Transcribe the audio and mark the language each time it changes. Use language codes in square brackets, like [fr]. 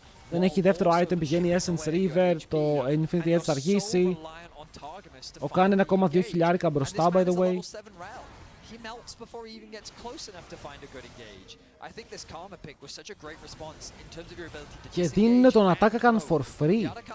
[el] Δεν έχει δεύτερο item, πηγαίνει Essence River, το Infinity Edge θα αργήσει. Ο Khan είναι ακόμα 2.000 μπροστά, [en] by the way. He melts before he even gets close enough to find a good engage. I think this Karma pick was such a great response in terms of your ability to [el] Και δίνουν τον Ataka [en] for free.